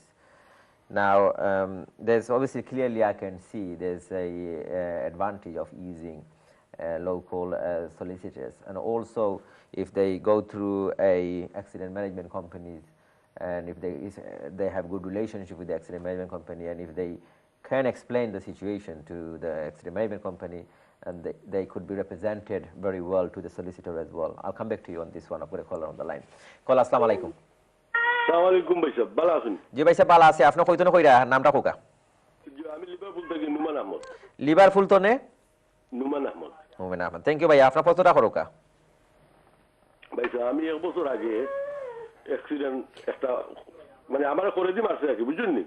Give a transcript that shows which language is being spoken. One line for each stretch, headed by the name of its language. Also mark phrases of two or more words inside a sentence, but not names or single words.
English: Now there's obviously clearly I can see there's a advantage of using local solicitors and also if they go through a accident management companies and if they have good relationship with the accident management company and if they can explain the situation to the accident management company and they could be represented very well to the solicitor as well. I'll come back to you on this one. I've got a caller on the line. Caller,
Arabic: السلام عليكم. السلام عليكم
Sylheti: ভাই সাহেব ভালা আছেন? জি ভাই সাহেব ভালো আছি আপনি কইতনে কইরা নামটা কোকা? জি আমি লিভারপুল থেকে নুমান আহমদ। লিভারপুল তনে? নুমান আহমদ। নুমান আহমদ।
English: Thank you
Sylheti: ভাই আপনার প্রশ্নটা করোকা। ভাই সাহেব আমি এক বছর আগে অ্যাক্সিডেন্ট একটা মানে আমার করে দি মারছে কি বুঝছেন নি?